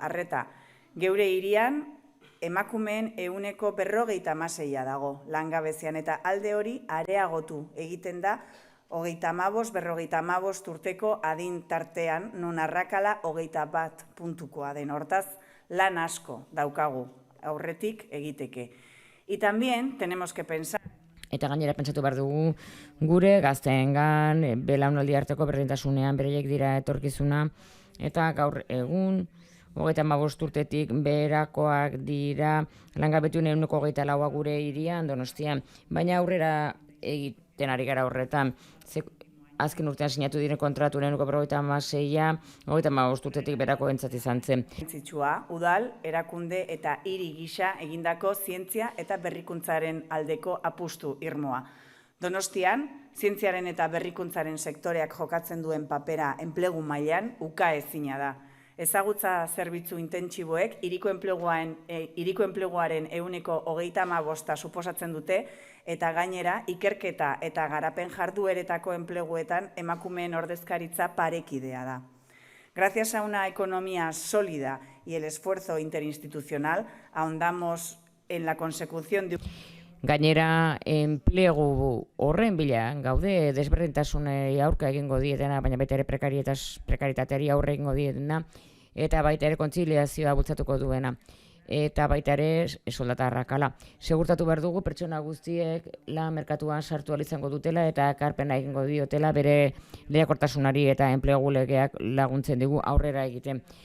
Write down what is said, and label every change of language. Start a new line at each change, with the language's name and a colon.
Basque: Arreta, geure hirian emakumeen 56% dago langabezian eta alde hori areagotu egiten da 35-55 urteko adin tartean, non arrakala 21 puntukoa den. Hortaz, lan asko daukagu aurretik egiteke.
Spanish: Y también tenemos que pensar...
Basque: Eta gainera pentsatu behar dugu gure gazteengan, belaunaldi arteko berdintasunean bereiek dira etorkizuna, eta gaur egun 35 urtetik beherakoak dira langabetuen 24% gure hirian Donostian, baina aurrera egiten ari gara horretan. Azken urtean sinatu diren kontraturen 56a, 35 urtetik berako entzat izan zen. Udal, erakunde eta hiri gisa egindako zientzia eta berrikuntzaren aldeko apustu irmoa. Donostian, zientziaren eta berrikuntzaren sektoreak jokatzen duen papera enplegu mailan ukaezina da. Ezagutza zerbitzu intentsiboek hiriko enpleguaren 35% suposatzen dute, eta gainera ikerketa eta garapen jardueretako enpleguetan emakumeen ordezkaritza parekidea da.
Spanish: Gracias a una economía sólida y el esfuerzo interinstitucional, ahondamos en la consecución de...
Basque: Gainera, enplegu horren bila gaude desberdintasunei aurka egingo dietena, baina baita ere prekaritateari aurre egingo dietena, eta baita ere kontziliazioa bultzatuko duena, eta baita ere soldata arrakala. Segurtatu behar dugu pertsona guztiek lan merkatuan sartu ahal izango dutela eta ekarpena egingo diotela bere lehiakortasunari eta enplegu legeak laguntzen digu aurrera egiten.